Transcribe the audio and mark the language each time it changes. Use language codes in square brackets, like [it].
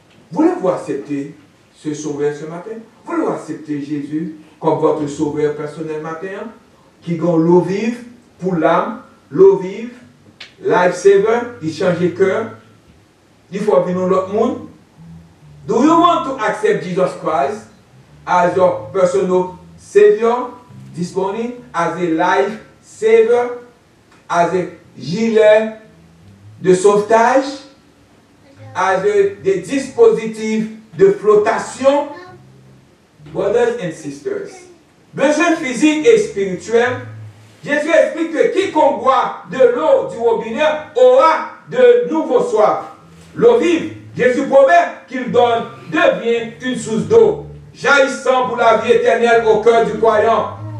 [fr] Voulez-vous accepter ce sauveur ce matin? Voulez-vous accepter Jésus comme votre sauveur personnel matin? Qui gagne l'eau vive pour l'âme, l'eau vive, [en] life saver, [fr] il change le cœur, il faut venir dans l'autre monde. [en] Do you want to accept Jesus Christ as your personal Savior this morning, as a life saver, as a [fr] gilet de sauvetage, [en] as [fr] des dispositifs de flottation? [en] Brothers and sisters, [fr] besoin physique et spirituel, Jésus explique que quiconque boit de l'eau du robinet aura de nouveau soif. L'eau vive, Jésus promet qu'il donne, devient une source d'eau, jaillissant pour la vie éternelle au cœur du croyant.